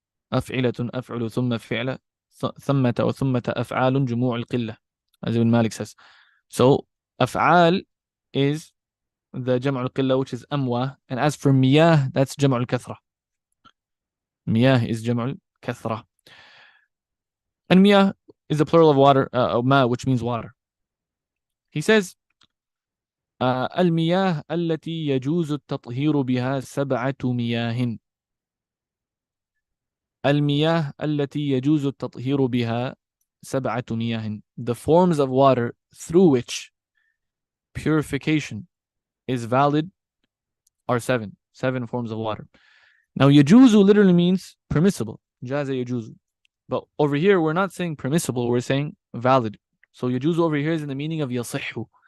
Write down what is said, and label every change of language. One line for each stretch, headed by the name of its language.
Arabic: أفعلة أفعل ثم فعل ثمة وثمة أفعال جموع القلة,
English: as Ibn Malik says. So أفعال is the
Arabic: جمع القلة,
English: which is أمواه, and as for مياه, that's
Arabic: جمع الكثرة.
English: مياه is
Arabic: جمع الكثرة,
English: and مياه is the plural of water, ما, which means water. He says
Arabic: المياه التي يجوز التطهير بها 7 مياه. المياه التي يجوز التطهير بها 7 مياه.
English: The forms of water through which purification is valid are 7. 7 forms of water. Now, يجوز literally means permissible.
Arabic: جاز يجوز.
English: But over here, we're not saying permissible, we're saying valid. So يجوز over here is in the meaning of يصح.